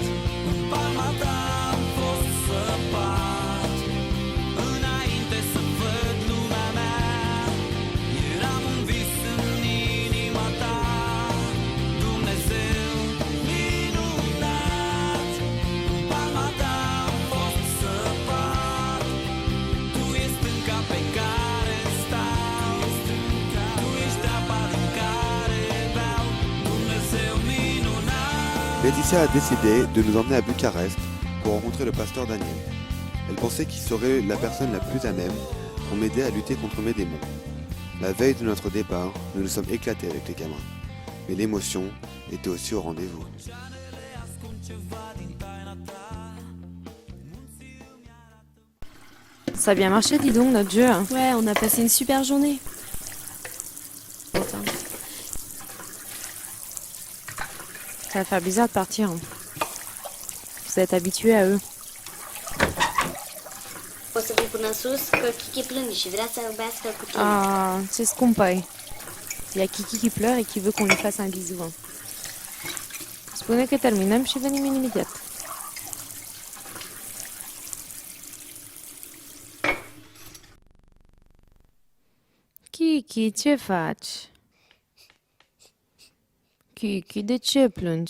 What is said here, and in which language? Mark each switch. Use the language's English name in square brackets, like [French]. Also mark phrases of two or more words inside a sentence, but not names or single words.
[Romanian] În palma ta am fost săpat, înainte să văd lumea mea, eram un vis în inima ta, Dumnezeu minunat. În palma ta am fost săpat, tu ești stânca pe care stau, tu ești apa din care beau, Dumnezeu minunat. [French] Laetitia a décidé de nous emmener à Bucarest pour rencontrer le pasteur Daniel. Elle pensait qu'il serait la personne la plus à même pour m'aider à lutter contre mes démons. La veille de notre départ, nous nous sommes éclatés avec les gamins. Mais l'émotion était aussi au rendez-vous. Ça a bien marché, dis donc, notre jeu. Ouais, on a passé une super journée. Ça va faire bizarre de partir. Vous êtes habitués à eux. [Romanian] O să vin până sus, că Kiki plânge și vrea să vorbească cu tine. Ah, ce scumpă. [French] Il y a Kiki qui pleure et qui veut qu'on lui fasse un bisou. [Romanian] Spune că terminăm și venim imediat. Kiki, ce faci? Kiki, de ce plângi?